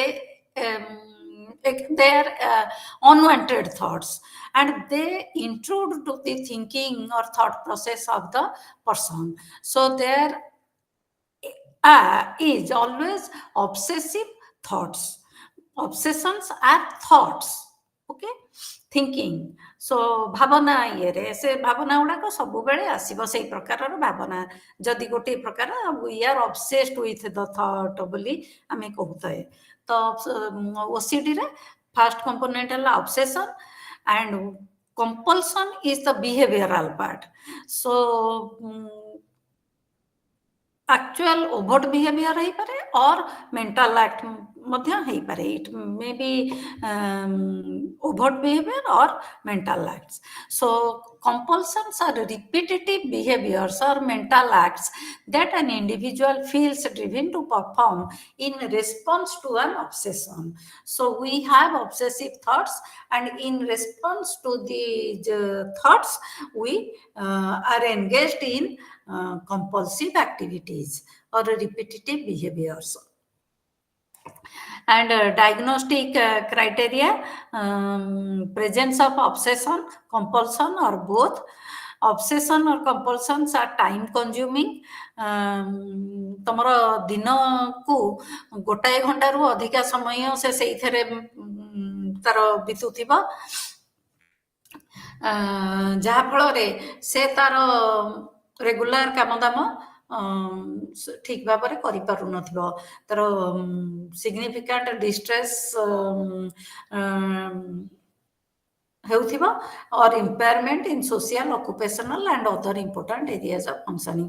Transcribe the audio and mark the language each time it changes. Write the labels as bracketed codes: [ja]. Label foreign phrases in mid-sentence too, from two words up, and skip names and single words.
[en] They are unwanted thoughts, and they intrude to the thinking or thought process of the person. So there is always obsessive thoughts. Obsessions are thoughts, okay, thinking. [or] So ଭାବନା ଇଏରେ ସେ ଭାବନା ଗୁଡାକ ସବୁବେଳେ ଆସିବ ସେଇ ପ୍ରକାରର ଭାବନା। ଯଦି ଗୋଟିଏ ପ୍ରକାର [en] we are obsessed with the thought [or] ବୋଲି ଆମେ କହୁଥାଏ। [en] ତ OCD ରେ first component ହେଲା obsession, and compulsion is the behavioral part. So actual overt behavior ହେଇପାରେ or mental act [or] ମଧ୍ୟ ହେଇପାରେ. [en] It may be overt behavior or mental acts. So compulsions are repetitive behaviors or mental acts that an individual feels driven to perform in response to an obsession. So we have obsessive thoughts, and in response to these thoughts, we are engaged in compulsive activities or repetitive behaviors. And diagnostic criteria, presence of obsession, compulsion, or both. Obsession or compulsions are time consuming. [or] ତମର ଦିନକୁ ଗୋଟାଏ ଘଣ୍ଟାରୁ ଅଧିକା ସମୟ ସେ ସେଇଥିରେ ତାର ବିତୁଥିବ, ଯାହା ଫଳରେ ସେ ତାର ରେଗୁଲାର କାମଦାମ ଠିକ ଭାବରେ କରିପାରୁନଥିବ, ତାର [en] significant distress [or] ହେଉଥିବ, [en] or impairment in social, occupational and other important areas of functioning.